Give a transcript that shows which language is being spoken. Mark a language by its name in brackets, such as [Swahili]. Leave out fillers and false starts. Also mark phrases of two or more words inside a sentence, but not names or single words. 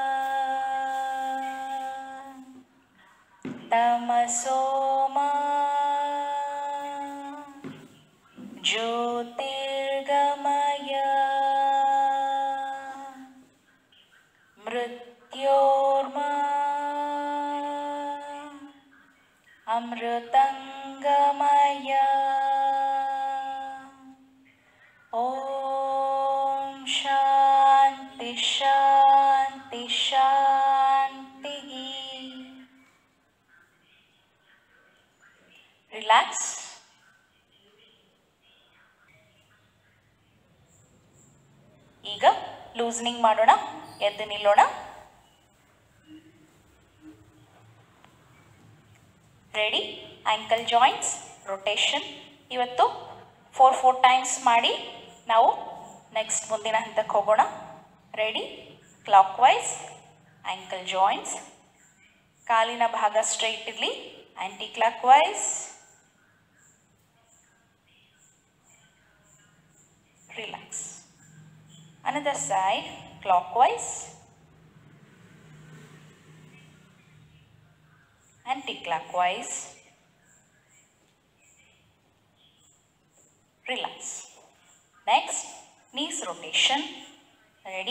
[Sanskrit] तमसोमा ज्योतिर्गमय मृत्योर्मा अमृतंगमय. ओम शांति शांति शांति. [Kannada] रिलैक्स. ಈಗ ಲೂಸ್ನಿಂಗ್ ಮಾಡೋಣ. ಎದ್ದು ನಿಲ್ಲೋಣ. ರೆಡಿ? [English] ankle joints rotation [Kannada] ಇವತ್ತು 4 ಟೈಮ್ಸ್ ಮಾಡಿ ನಾವು ನೆಕ್ಸ್ಟ್ ಮುಂದಿನ ಹಂತಕ್ಕೆ ಹೋಗೋಣ. [English] Ready? Clock wise ankle joints. [Kannada] ಕಾಲಿನ ಭಾಗ ಸ್ಟ್ರೈಟ್ ಇರಲಿ. [English] anti clock wise. [Kannada] ರಿಲ್ಯಾಕ್ಸ್. [English] Another side clockwise, anti-clockwise. Relax. Next, knees rotation. Ready?